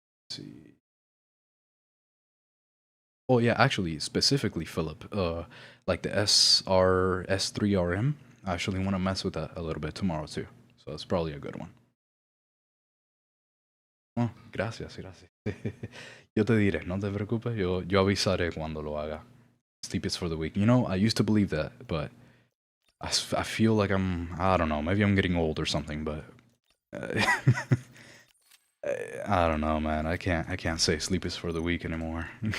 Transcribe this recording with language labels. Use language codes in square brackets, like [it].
[en] Let's see. Oh yeah, actually, specifically Philip, like the S3RM, I actually want to mess with that a little bit tomorrow too. So that's probably a good one. [es] Oh, gracias, gracias. Yo te diré, no te preocupes, yo avisaré cuando lo haga. [en] Sleep is for the weak. You know, I used to believe that, but I feel like I don't know, maybe I'm getting old or something, but I don't know, man. I can't say sleep is for the weak anymore.